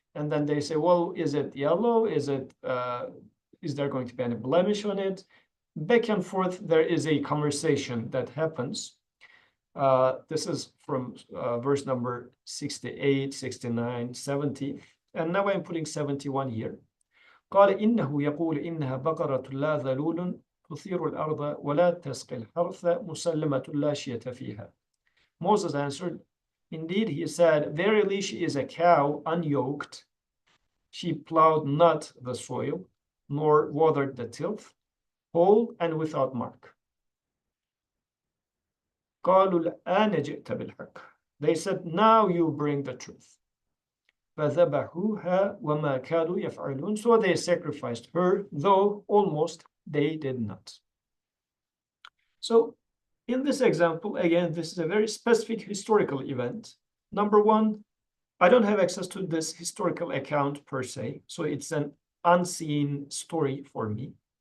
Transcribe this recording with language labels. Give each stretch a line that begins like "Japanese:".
English: And then they say, well, is it yellow? Is there going to be any blemish on it? Back and forth, there is a conversation that happens. This is from verse number 68, 69, 70. And now I'm putting 71 here.
Arabic: قال إنه يقول إنها بقرة لا ذلول تثير الأرض ولا تسقي الحرث مسلمة لا شية فيها.
English: Moses answered, indeed, he said, verily she is a cow unyoked. She plowed not the soil, nor watered the tilth, whole and without mark.
Arabic: قالوا الآن جئت بالحق.
English: They said, now you bring the truth.
Arabic: فذبحوها وما كادوا يفعلون.
English: So they sacrificed her, though almost they did not. So in this example, again, this is a very specific historical event. Number one, I don't have access to this historical account per se, so it's an unseen story for me.